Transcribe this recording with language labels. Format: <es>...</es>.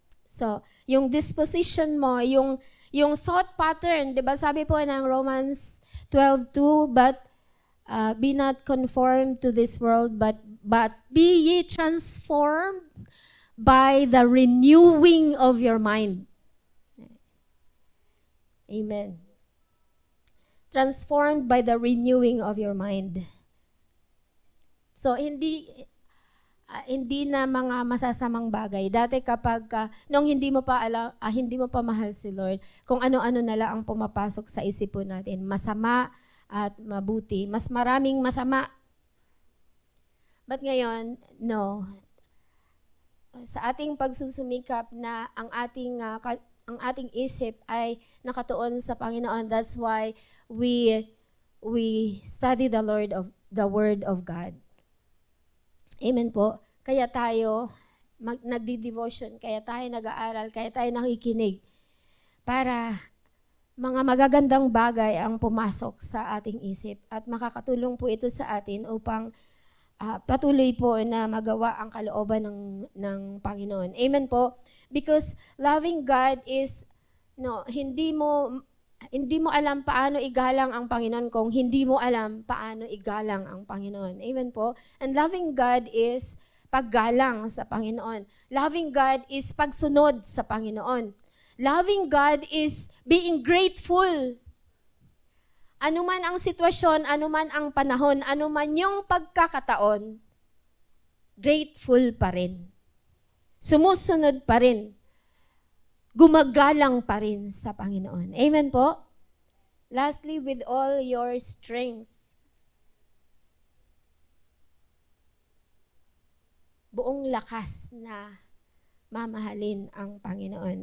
<tl>So, yung disposition mo, yung thought pattern, di ba sabi po ng Romans 12:2,</tl> <en>but be not conformed to this world, but be ye transformed by the renewing of your mind. Amen. Transformed by the renewing of your mind.</en> <tl>So, hindi na mga masasamang bagay. Dati kapag nung hindi mo pa mahal si Lord, kung ano-ano na lang ang pumapasok sa isipon natin, masama at mabuti, mas maraming masama. But ngayon, no. Sa ating pagsusumikap na ang ating isip ay nakatuon sa Panginoon.</tl> <en>That's why we study the Word of God.</en> <tl>Amen po. Kaya tayo nagdi-devotion, kaya tayo nag-aaral, kaya tayo nakikinig para mga magagandang bagay ang pumasok sa ating isip at makakatulong po ito sa atin upang patuloy po na magawa ang kalooban ng Panginoon. Amen po.</tl> <en>Because loving God is</en> <tl>hindi mo alam paano igalang ang Panginoon kung hindi mo alam paano igalang ang Panginoon. Amen po.</tl> <en>And loving God is</en> <tl>paggalang sa Panginoon.</tl> <en>Loving God is</en> <tl>pagsunod sa Panginoon.</tl> <en>Loving God is being grateful.</en> <tl>Ano man ang sitwasyon, ano man ang panahon, ano man yung pagkakataon, grateful pa rin. Sumusunod pa rin. Gumagalang pa rin sa Panginoon. Amen po?</tl> <en>Lastly, with all your strength.</en> <tl>Buong lakas na mamahalin ang Panginoon.</tl>